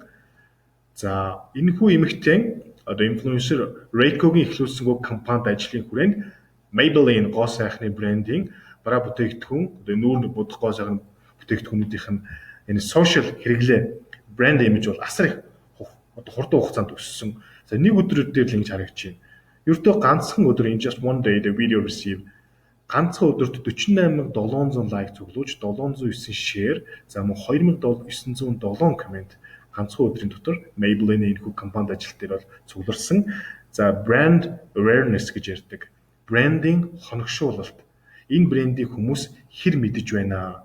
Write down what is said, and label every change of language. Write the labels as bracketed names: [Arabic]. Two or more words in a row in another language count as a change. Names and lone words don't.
[Mongolian] За энэхүү эмэгтэй одоо инфлюенсер Reiko-гийн эхлүүлсэн компанид ажлын хүрээнд Maybelline гоо сайхны брендинг бараа бүтээгдэхүүн одоо нүүр будах гоо сайхны бүтээгдэхүүнүүдийнх нь энэ сошиал хэрэглээ брэнд имиж бол асар их одоо хурдан хугацаанд өссөн. За нэг өдөр дээр л ингэж харагдаж байна. Ердөө ганцхан өдөр [English] in just one day the video receive [Mongolian] ганцхан өдөрт 48,700 лайк цуглуулж 709 шеэр за мөн 2,907 коммент ганцхан өдрийн дотор Maybelline энэхүү компанид ажил дээр бол цугларсан. За [English] brand awareness [Mongolian] гэж ярьдаг. Брендинг хоногшуулалт. Энэ брендийг хүмүүс хэр мэдэж байна?